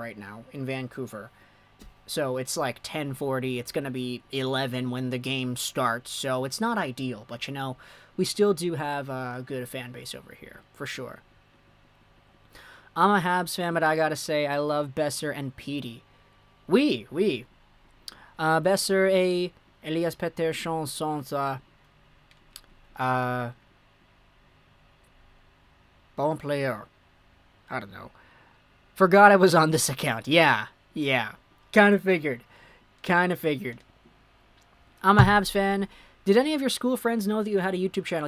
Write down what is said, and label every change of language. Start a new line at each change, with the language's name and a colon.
English: right now in Vancouver. So it's like 10:40. It's going to be 11 when the game starts. So it's not ideal, but we still do have a good fan base over here, for sure. I'm a Habs fan, but I gotta say, I love Besser and Petey.
French: Oui. Besser et Elias Pettersson sont bon player.
English: I don't know. Forgot I was on this account. Yeah. Kind of figured. I'm a Habs fan. Did any of your school friends know that you had a YouTube channel?